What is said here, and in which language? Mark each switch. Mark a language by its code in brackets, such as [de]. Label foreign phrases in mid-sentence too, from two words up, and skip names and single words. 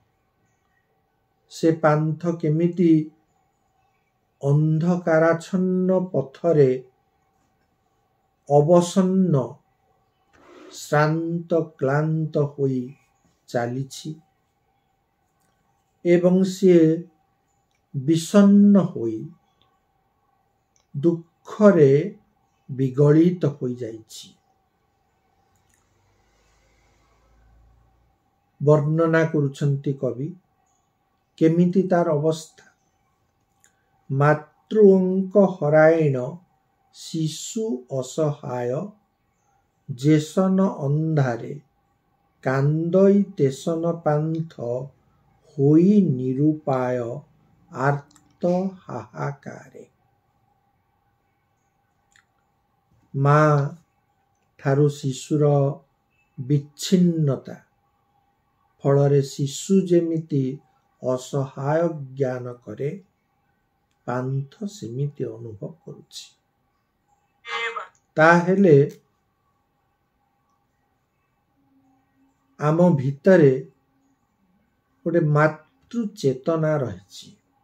[or] ସେ ପାନ୍ଥ କେମିତି ଅନ୍ଧକାରାଚ୍ଛନ୍ନ ପଥରେ ଅବସନ୍ନ ଶ୍ରାନ୍ତ କ୍ଳାନ୍ତ ହୋଇ ଚାଲିଛି ଏବଂ ସେ ବିଷନ୍ନ ହୋଇ ଦୁଃଖରେ ବିଗଳିତ ହୋଇ ଯାଉଛି। ବର୍ଣ୍ଣନା କରୁଛନ୍ତି କବି କେମିତି ତାର ଅବସ୍ଥା। ମାତୃଅଙ୍କ ହରାଇଣ ଶିଶୁ ଅସହାୟ, ଯେସନ ଅନ୍ଧାରେ କାନ୍ଦଇ ତେସନ ପାନ୍ଥ ହୋଇ ନିରୁପାୟ ଆର୍ତ୍ତ ହାହାକାରେ। ମାଆଠାରୁ ଶିଶୁର ବିଚ୍ଛିନ୍ନତା ଫଳରେ ଶିଶୁ ଯେମିତି ଅସହାୟ ଜ୍ଞାନ କରେ, ପାନ୍ଥ ସେମିତି ଅନୁଭବ କରୁଛି। ତାହେଲେ ଆମ ଭିତରେ ଗୋଟେ ମାତୃ ଚେତନା ରହିଛି।